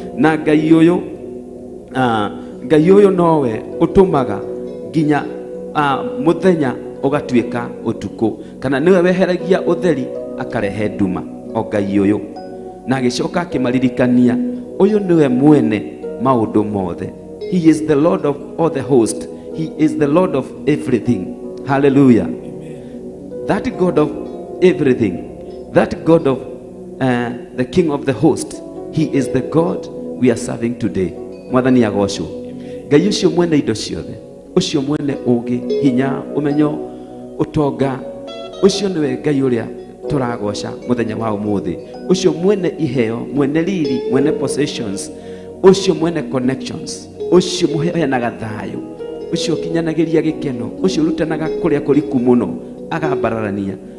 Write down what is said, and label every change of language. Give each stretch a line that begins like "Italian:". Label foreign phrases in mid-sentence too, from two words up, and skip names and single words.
Kikuyu: Na Ngai ũyũ Ah, Ngai ũyũ nowe ũtũmaga nginya, ah, mũthenya ũgatuĩka ũtukũ, kana nĩwe weheragia ũtheri akarehe nduma, o Ngai ũyũ. Na agĩcoka akĩmaririkania, ũyũ nĩwe mwene maũndũ mothe.
English: He is the Lord of all the host. He is the Lord of everything. Hallelujah. That God of everything, that God of, uh, the King of the host, he is the God we are serving today.
Kikuyu: Mwathani agocwo. Ngai ũcio mwene indo ciothe, ũcio mwene ũũgĩ, hinya, ũmenyo, ũtonga, ũcio nĩwe Ngai ũrĩa tũragoca mũthenya wa ũmũthĩ. Ũcio mwene iheo, mwene riri, mwene possessions, ũcio mwene connections, ũcio mũheanaga thayũ, ũcio ũkinyanagĩria gĩkeno, ũcio ũrutanaga kũrĩa kũriku mũno, agambararania.